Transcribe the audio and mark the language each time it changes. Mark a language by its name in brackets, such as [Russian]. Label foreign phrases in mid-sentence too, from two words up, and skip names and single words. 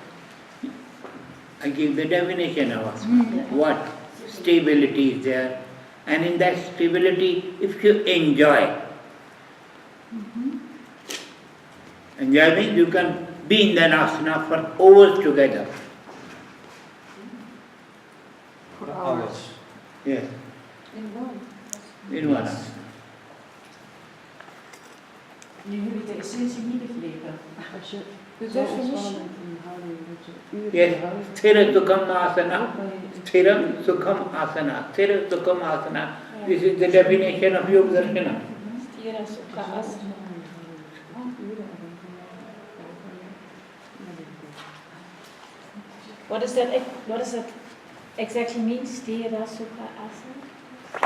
[English] I give the definition of asana. What stability is there, and in that stability, if you enjoy means you can be in the asana for hours together. For hours. Yes, In one. in one asana. [Dutch] Nu jullie de essentie niet begrepen. Als je De zo ontspannen [English] definition. [Dutch] bent in een houding, dat je uren [English] Yes, [Dutch] houdt, [Sanskrit] sthira sukham asana, [Dutch] kan je [Sanskrit] sthira sukham asana, sthira sukham asana. [English] This is the definition of Yogananda. [Sanskrit] Stira Sukha Asana. [English] What does that exactly mean? [Sanskrit] Stira Sukha Asana?